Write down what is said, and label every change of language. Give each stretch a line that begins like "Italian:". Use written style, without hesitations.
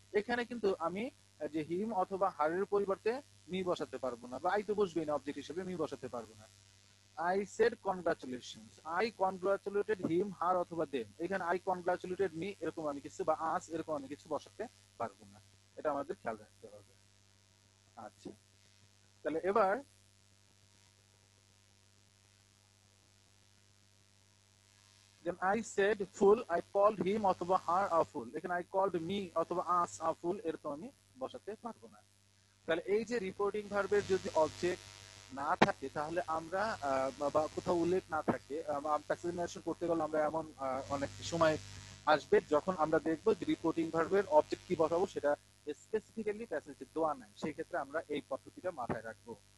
Bangla: এখানে কিন্তু আমি যে হিম অথবা হারের পরিবর্তে মি বসাতে পারবো না, বা আই তো বসবেই না অবজেক্ট হিসেবে, মি বসাতে পারবো না।
English: I said congratulations, I congratulated him her
Bangla: অথবা দেম, এখানে
English: I congratulated me
Bangla: এরকম আমি কিছু বা আস এরকম আমি কিছু বসাতে পারবো না, এটা আমাদের খেয়াল রাখতে হবে। আচ্ছা তাহলে এবার
English: then I said fool, I called him অথবা her a fool, এখানে I called me অথবা us a fool
Bangla: এরকম আমি বসাতে পারবো না। তাহলে এই যে রিপোর্টিং ভার্বের যদি অবজেক্ট না থাকে তাহলে আমরা বা কোথাও উল্লেখ না থাকে, প্যাসেজিনেশন করতে গেলে আমরা এমন অনেক সময় আসবে যখন আমরা দেখবো যে রিপোর্টিং ভার্বের অবজেক্ট কি বসাবো সেটা স্পেসিফিক্যালি প্যাসেজে দেওয়া নাই, সেই ক্ষেত্রে আমরা এই পদ্ধতিটা মাথায় রাখবো।